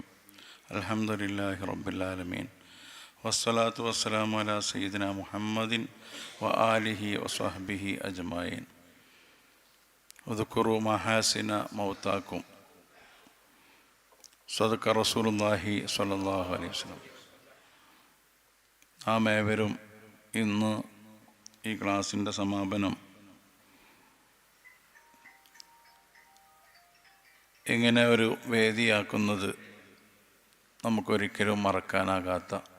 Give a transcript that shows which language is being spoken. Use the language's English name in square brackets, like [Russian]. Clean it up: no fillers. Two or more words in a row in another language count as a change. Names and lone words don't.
[Arabic] الحمد لله رب العالمين والصلاة والسلام على سيدنا محمد وآله وصحبه أجمعين. اذكروا محاسن موتاكم. صدق رسول الله صلى الله عليه وسلم. [Malayalam] നാം ഏവരും ഇന്ന് ഈ ക്ലാസിൻ്റെ സമാപനം ഇങ്ങനെ ഒരു വേദിയാക്കുന്നത് നമുക്കൊരിക്കലും മറക്കാനാകാത്ത,